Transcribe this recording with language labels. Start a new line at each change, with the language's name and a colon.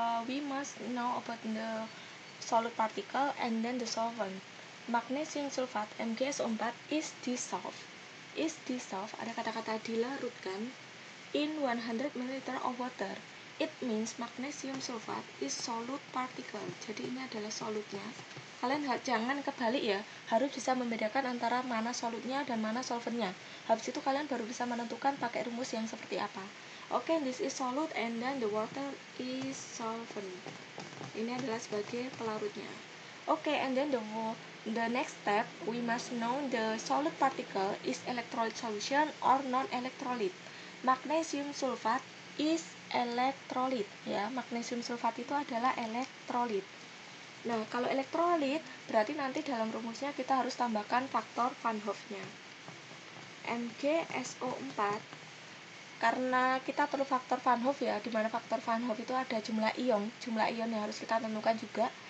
English: We must know about the solid particle and then the solvent. Magnesium sulfate MgSO4 is dissolved.
Indonesian: Ada kata-kata dilarutkan
English: in 100 ml of water. It means magnesium sulfate is solute particle.
Indonesian: Jadi ini adalah solutnya. Kalian jangan kebalik ya, harus bisa membedakan antara mana solutnya dan mana solventnya. Habis itu kalian baru bisa menentukan pakai rumus yang seperti apa.
English: Oke, this is solute and then the water is solvent.
Indonesian: Ini adalah sebagai pelarutnya.
English: Oke, and then the next step, we must know the solid particle is electrolyte solution or non-electrolyte. Magnesium sulfate is electrolyte ya.
Indonesian: Magnesium sulfate itu adalah elektrolit. Nah, kalau elektrolit berarti nanti dalam rumusnya kita harus tambahkan faktor Van Hoff-nya. MgSO4, karena kita perlu faktor Van Hoff ya, di mana faktor Van Hoff itu ada jumlah ion yang harus kita tentukan juga.